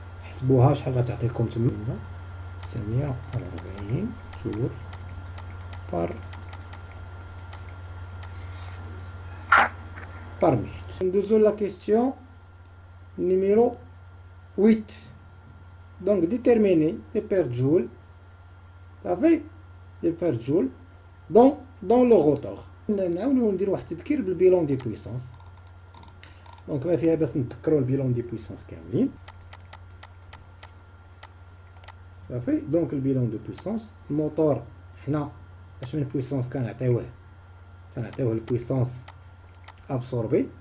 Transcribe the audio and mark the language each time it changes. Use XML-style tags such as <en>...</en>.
<ar>حسبوها شحال غتعطيكم تما؟ 940 جول</ar> <fr>par minute.</fr> <ar>ندوزو</ar> <fr>لا كيستيون numéro</fr> <ar>8.</ar> <fr>Donc déterminer les pertes joules avec les pertes joules dans le rotor.</fr> <ar>نعاونو نديرو واحد التذكير</ar> <fr>بالبيلون دي بويسونس.</fr> <ar>دونك ما فيها باش نتذكروا</ar> <fr>البيلون دي بويسونس</fr> <ar>كاملين صافي. دونك</ar> <fr>البيلون دو بويسونس</fr> <ar>الموتور حنا اش من بويسونس كنعطيوه؟ تنعطيوه</ar> <fr>البويسونس ابسوربي.</fr>